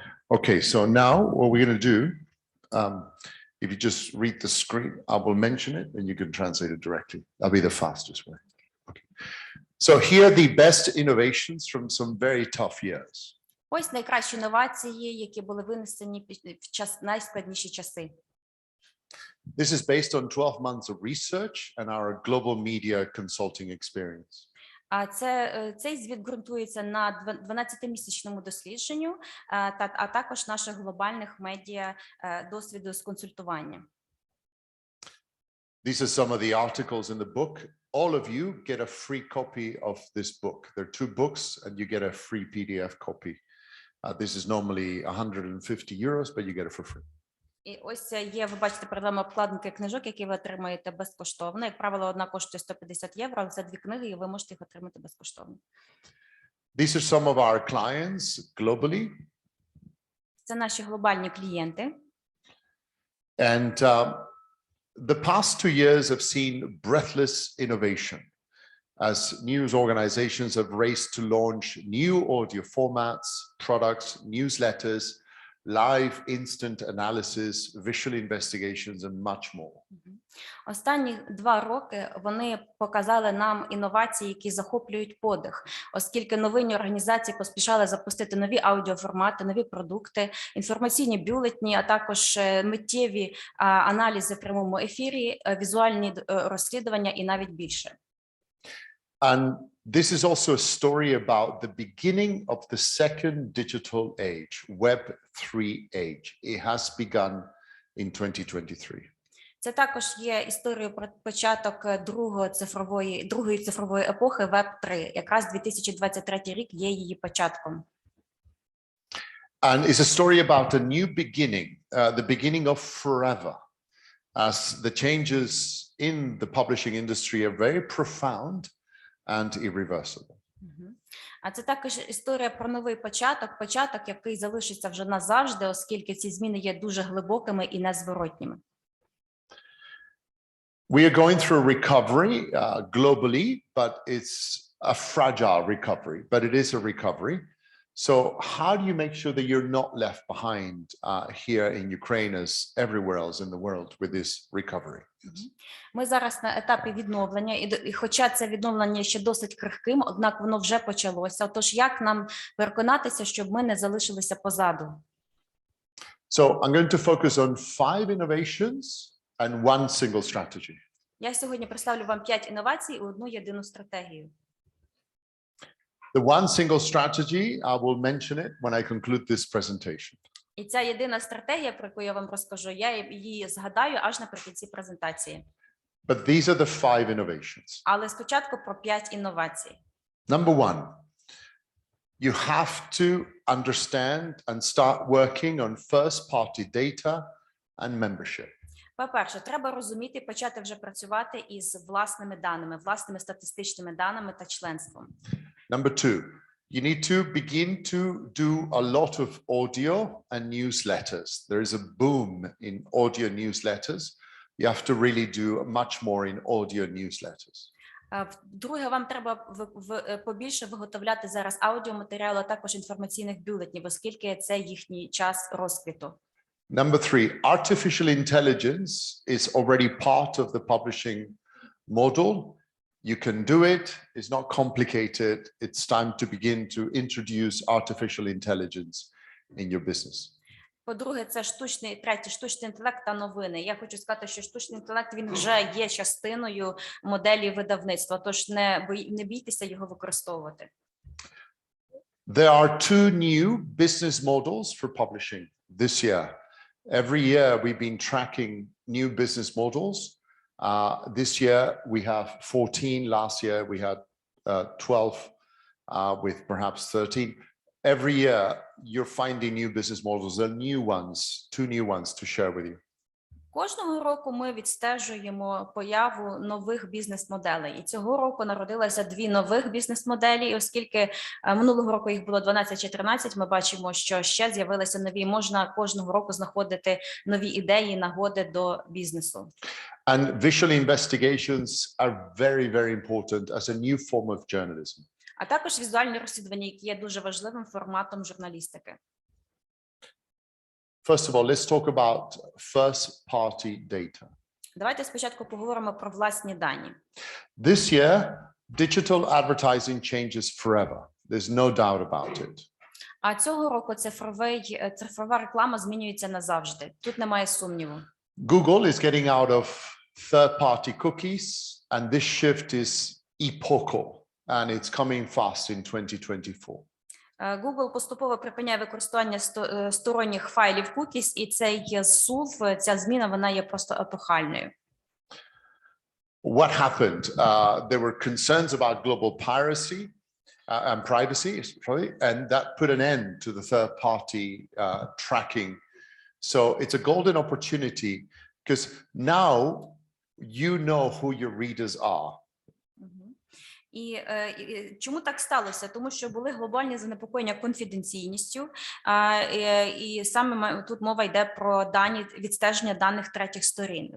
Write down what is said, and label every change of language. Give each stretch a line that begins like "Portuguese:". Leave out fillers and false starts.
English: Okay, so now what we're going to do, if you just read the screen, I will mention it and you can translate it directly. That'll be the fastest way. Okay. So here are the best innovations from some very tough years.
Ukrainian: Ось найкращі інновації, які були винесені в найскладніші часи.
English: This is based on 12 months of research and our global media consulting experience.
Ukrainian: А цей звіт ґрунтується на 12-місячному дослідженню, а також наших глобальних медіа досвіду з консультування.
English: These are some of the articles in the book. All of you get a free copy of this book. There are 2 books and you get a free PDF copy. This is normally 150 euros, but you get it for free.
Ukrainian: І ось є, ви бачите, перед вами обкладинки книжок, які ви отримаєте безкоштовно. Як правило, одна коштує 150 євро, але це 2 книги, і ви можете їх отримати безкоштовно.
English: These are some of our clients globally.
Ukrainian: Це наші глобальні клієнти.
English: And the past 2 years have seen breathless innovation as news organizations have raced to launch new audio formats, products, newsletters, live instant analysis, visual investigations, and much more.
Ukrainian: Останні 2 роки вони показали нам інновації, які захоплюють подих, оскільки новинні організації поспішали запустити нові аудіоформати, нові продукти, інформаційні бюлетні, а також миттєві аналізи в прямому ефірі, візуальні розслідування і навіть більше.
English: And this is also a story about the beginning of the second digital age, Web3 age. It has begun in 2023.
Ukrainian: Це також є історією про початок другої цифрової епохи Web3. Якраз 2023 рік є її початком.
English: And it's a story about a new beginning, the beginning of forever, as the changes in the publishing industry are very profound and irreversible.
Ukrainian: А це також історія про новий початок, який залишиться вже назавжди, оскільки ці зміни є дуже глибокими і незворотніми.
English: We are going through a recovery globally, but it's a fragile recovery, but it is a recovery. So how do you make sure that you're not left behind here in Ukraine as everywhere else in the world with this recovery?
Ukrainian: Ми зараз на етапі відновлення, і хоча це відновлення ще досить крихким, однак воно вже почалося. Отож, як нам переконатися, щоб ми не залишилися позаду?
English: So I'm going to focus on 5 innovations and 1 single strategy.
Ukrainian: Я сьогодні представлю вам 5 інновацій і одну єдину стратегію.
English: The one single strategy, I will mention it when I conclude this presentation.
Ukrainian: І ця єдина стратегія, про яку я вам розкажу, я її згадаю аж наприкінці презентації.
English: But these are the 5 innovations.
Ukrainian: Але спочатку про 5 інновацій.
English: Number 1, you have to understand and start working on first-party data and membership.
Ukrainian: По-перше, треба розуміти і почати вже працювати із власними даними, власними статистичними даними та членством.
English: Number 2, you need to begin to do a lot of audio and newsletters. There is a boom in audio newsletters. You have to really do much more in audio newsletters.
Ukrainian: Друге, вам треба побільше виготовляти зараз аудіоматеріалу, а також інформаційних бюлетнів, оскільки це їхній час розквіту.
English: Number 3, artificial intelligence is already part of the publishing model. You can do it. It's not complicated. It's time to begin to introduce artificial intelligence in your business.
Ukrainian: По-друге, це третє, штучний інтелект та новини. Я хочу сказати, що штучний інтелект, він вже є частиною моделі видавництва, тож не бійтеся його використовувати.
English: There are 2 new business models for publishing this year. Every year we've been tracking new business models. This year we have 14. Last year we had 12 with perhaps 13. Every year you're finding new business models. There are new ones, 2 new ones to share with you.
Ukrainian: Кожного року ми відстежуємо появу нових бізнес-моделей. І цього року народилося 2 нових бізнес-моделі. І оскільки минулого року їх було 12 чи 13, ми бачимо, що ще з'явилися нові. Можна кожного року знаходити нові ідеї, нагоди до бізнесу.
English: And visual investigations are very, very important as a new form of journalism.
Ukrainian: А також візуальні розслідування, які є дуже важливим форматом журналістики.
English: First of all, let's talk about first-party data.
Ukrainian: Давайте спочатку поговоримо про власні дані.
English: This year, digital advertising changes forever. There's no doubt about it.
Ukrainian: А цього року цифрова реклама змінюється назавжди. Тут немає сумніву.
English: Google is getting out of third-party cookies, and this shift is epochal. and it's coming fast in 2024.
Ukrainian: Google поступово припиняє використання сторонніх файлів cookies, і цей зсув, ця зміна, вона є просто епохальною.
English: What happened? There were concerns about global piracy and privacy, and that put an end to the third-party tracking. So it's a golden opportunity because now you know who your readers are.
Ukrainian: І чому так сталося? Тому що були глобальні занепокоєння конфіденційністю, і саме тут мова йде про дані, відстеження даних третіх сторін.